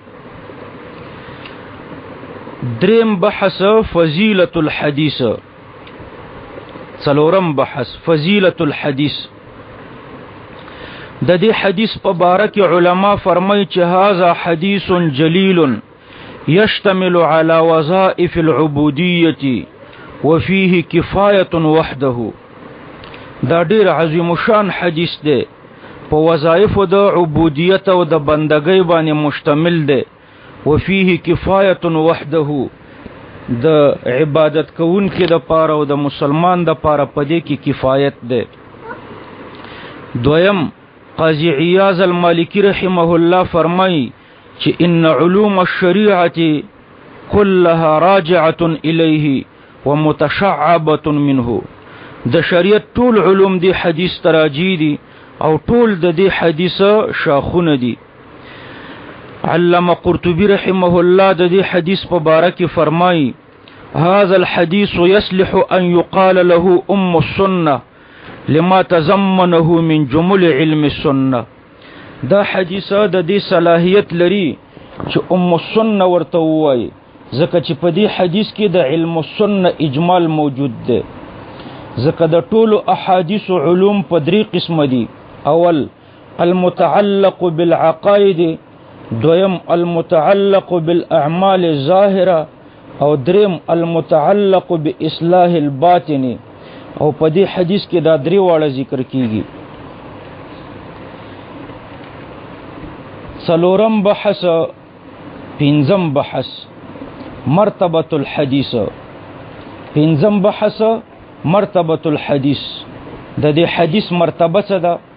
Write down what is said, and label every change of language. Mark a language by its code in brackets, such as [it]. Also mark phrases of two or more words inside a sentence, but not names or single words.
[ps] دریم بحث [ar] فضیلت الحدیث، [ps] څلورم بحث [ar] فضیلت الحدیث. [ps] د دې حدیث په باره کې علما فرمایي چې [ar] هذا حدیث جلیل یشتمل على وظائف العبودیة وفيه کفایة وحده. [ps] دا ډیر عظیم شان حدیث دی، په وظایف د عبودیت او د بندګۍ باندې مشتمل دی. [ar] وفيه کفایة وحده، [ps] د عبادت کوونکي د پاره او د مسلمان د پاره پدې کې کفایت دی. دویم قاضی عیاض المالکی رحمه الله فرمای چې [ar] ان علوم الشریعه كلها راجعه الیه ومتشعبه منه. [ps] د شریعت ټول علوم دی حدیث تراجی دي، او ټول د دې حدیث شاخونه دي. علامه قرطبی رحمه الله د دې حدیث په باره کې فرمای [ar] هذا الحديث يصلح ان يقال له السنه لما تضمنه من جمل علم السنه. [ps] دا حدیث د دې صلاحیت لري چې السنه ورته وایي، ځکه چې په دې حدیث کې د [ar] علم السنه [ps] اجمال موجود دی. ځکه د ټولو احادیث علوم په درې قسم دي. [ar] اول المتعلق بالعقائد، دویم المتعلق بالاعمال الظاهره، او دریم المتعلق باصلاح الباطن. [ps] او په دې حدیث کې دا درې واړه ذکر کیږي. څلورم بحث، پنځم بحث [ar] مرتبة الحدیث، [ps] پنځم بحث [ar] مرتبه الحديث [ps] د دې حدیث مرتبه څه ده؟